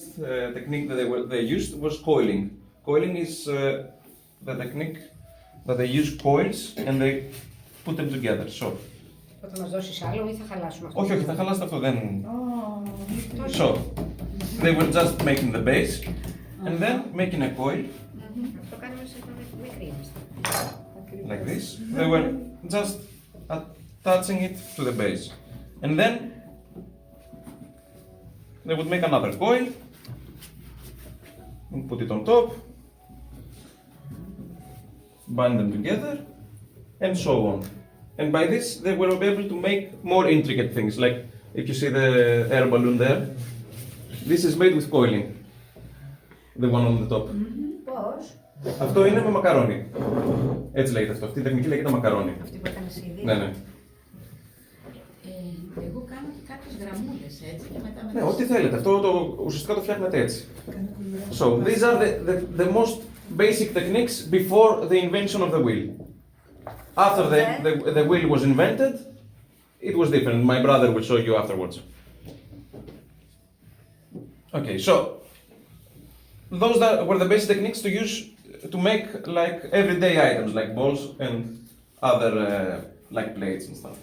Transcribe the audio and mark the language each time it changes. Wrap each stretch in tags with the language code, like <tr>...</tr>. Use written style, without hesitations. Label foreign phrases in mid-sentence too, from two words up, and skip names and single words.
<en>technique that they used was coiling. Coiling is the technique that they use coils and they put them together. So.</en> <el>Θα μας δώσεις άλλο ή θα χαλάσουμε αυτό? Όχι, όχι, θα χαλάσετε αυτό, δεν...</el> <en>So, they were just making the base and then making a coil.</en> <el>Αυτό κάνουμε σε μικρή είμαστε.</el> <en>Like this. They were just attaching it to the base. And then they would make another coil and put it on top, bind them together, and so on. And by this, they were able to make more intricate things. Like if you see the air balloon there, this is made with coiling. The one on the top.</en> <el>Πώς? Αυτό είναι με μακαρόνι. Έτσι λέγεται αυτό. Αυτή η τεχνική λέγεται μακαρόνι. Αυτή που έκανε εσύ ήδη. Ναι, ναι. Εγώ κάνω και κάποιες γραμμούλες έτσι και μετά... Ναι, ό,τι θέλετε. Αυτό ουσιαστικά το φτιάχνετε έτσι.</el> <en>So, these are the most basic techniques before the invention of the wheel. After the wheel was invented, it was different. My brother will show you afterwards. Okay, so those were the basic techniques to use to make like everyday items like balls and other like plates and stuff.</en>